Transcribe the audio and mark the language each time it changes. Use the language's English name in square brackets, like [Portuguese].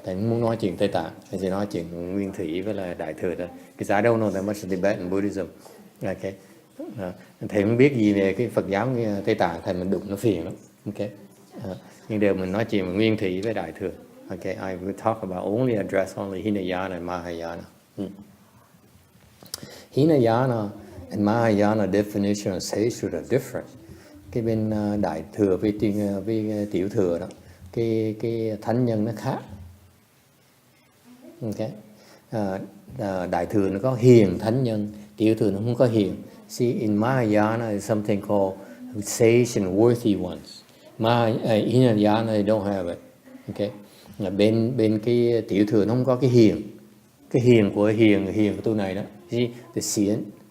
[Vietnamese] Thầy muốn nói chuyện Tây Tạng, thầy chỉ nói chuyện Nguyên Thủy với là Đại Thừa thôi. [English] Because I don't know that much of Tibetan Buddhism. Okay. [Vietnamese] Thầy không biết gì về cái Phật giáo Tây Tạng, thầy mình đụng nó phiền lắm. Okay. Nhưng đều mình nói chuyện về Nguyên Thủy với Đại Thừa. [English] Okay. I will talk about address only Hinayana and Mahayana. Hinayana and Mahayana definition of sacred are different. [Vietnamese] Cái bên Đại Thừa với Tiểu Thừa đó, cái thánh nhân nó khác. Okay. Đại Thừa nó có hiền thánh nhân, Tiểu Thừa nó không có hiền. [English] See, in Mahayana is something called sage and worthy ones. Hinayana they don't have it. Okay. [Vietnamese] Bên cái Tiểu Thừa nó không có cái hiền. Cái hiền của tu này đó. [English] See, the xiển.